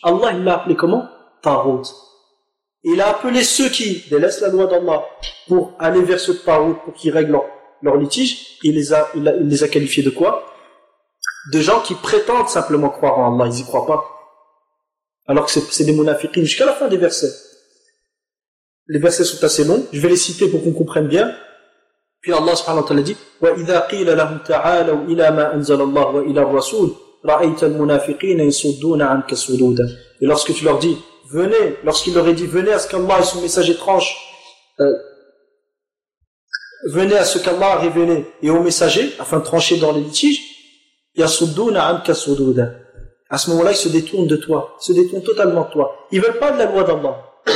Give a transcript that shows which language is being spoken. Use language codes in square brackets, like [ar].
[fr] Allah, il l'a appelé comment? Tarot. Il a appelé ceux qui délaissent la loi d'Allah pour aller vers ce tarot, pour qu'ils règlent leur litige. Il les a qualifiés de quoi? De gens qui prétendent simplement croire en Allah. Ils n'y croient pas. Alors que c'est des munafiqins jusqu'à la fin des versets. Les versets sont assez longs. Je vais les citer pour qu'on comprenne bien. Puis Allah subhanahu wa ta'ala dit: [ar] وَإِذَا قِيلَ لَهُمْ تَعَالَوْا إِلَى مَا أَنزَلَ اللَّهُ وَإِلَى الرَّسُولِ رَأَيْتَ الْمُنَافِقِينَ يَصُدُّونَ عَنكَ صُدُودًا. [fr] Et lorsque tu leur dis, venez, lorsqu'il leur est dit, venez à ce qu'Allah et son messager tranche, venez à ce qu'Allah a révélé et au messager, afin de trancher dans les litiges, [ar] يَصُدُّونَ عَنكَ صُدُودًا. [fr] À ce moment-là, ils se détournent de toi, ils se détournent totalement de toi. Ils ne veulent pas de la loi d'Allah.